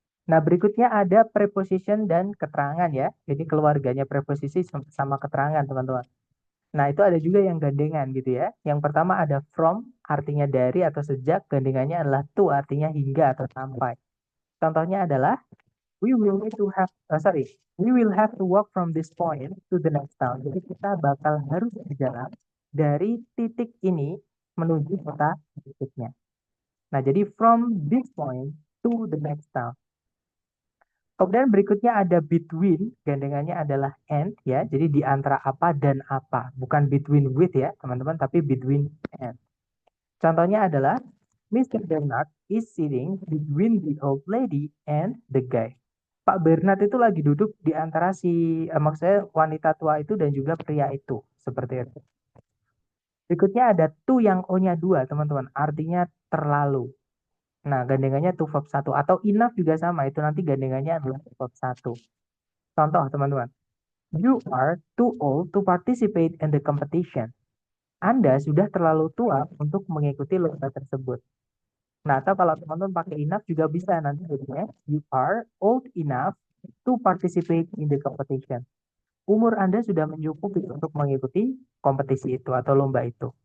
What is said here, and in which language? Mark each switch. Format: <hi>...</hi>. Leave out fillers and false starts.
<id>Nah, berikutnya ada preposition dan keterangan ya. Jadi keluarganya preposisi sama keterangan, teman-teman. Nah, itu ada juga yang gandengan gitu ya. Yang pertama ada from, artinya dari atau sejak. Gandengannya adalah to, artinya hingga atau sampai. Contohnya adalah,</id> <en>we will need to have, we will have to walk from this point to the next town.</en> <id>Jadi kita bakal harus berjalan dari titik ini menuju kota berikutnya. Nah, jadi</id> <en>from this point to the next town.</en> <id>Kemudian berikutnya ada between, gandengannya adalah and ya. Jadi di antara apa dan apa, bukan</id> <en>between with</en> <id>ya, teman-teman, tapi between and. Contohnya adalah Mr.</id> <en>Bernard is sitting between the old lady and the guy.</en> <id>Pak Bernard itu lagi duduk di antara maksudnya wanita tua itu dan juga pria itu, seperti itu. Berikutnya ada to yang O-nya 2, teman-teman. Artinya terlalu. Nah, gandengannya to verb 1 atau enough juga sama. Itu nanti gandengannya adalah to verb 1. Contoh, teman-teman.</id> <en>You are too old to participate in the competition.</en> <id>Anda sudah terlalu tua untuk mengikuti lomba tersebut. Nah, atau kalau teman-teman pakai enough juga bisa nanti jadinya</id> <en>you are old enough to participate in the competition.</en> <id>Umur Anda sudah mencukupi untuk mengikuti kompetisi itu atau lomba itu.</id>